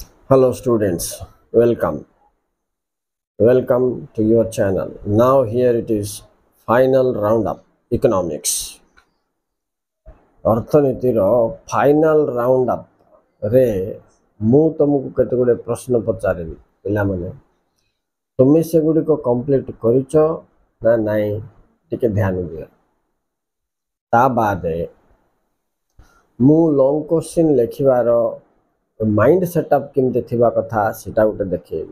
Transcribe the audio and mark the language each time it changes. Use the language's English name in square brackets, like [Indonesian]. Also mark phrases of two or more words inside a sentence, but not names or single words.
[English] Hello students, welcome to your channel. Now here it is final roundup economics. [Odia] ଅର୍ଥନୀତିର [English] final round [Odia] ଅପ୍ରେ ମୁଁ ତୁମକୁ କେତେ ଗୁଡ଼ିଏ ପ୍ରଶ୍ନ ପଚାରିବି ପିଲାମାନେ ତୁମେ ସେଗୁଡ଼ିକ କମ୍ପ୍ଲିଟ୍ କରିଛ ନା ନାହିଁ ଟିକେ ଧ୍ୟାନ ଦିଅ। ତା ବାଦେ ମୁଁ [English] long question [Odia] ଲେଖିବାର [English] mind setup [Odia] କେମିତି ଥିବା କଥା ସେଇଟା ଗୋଟେ ଦେଖେଇବି।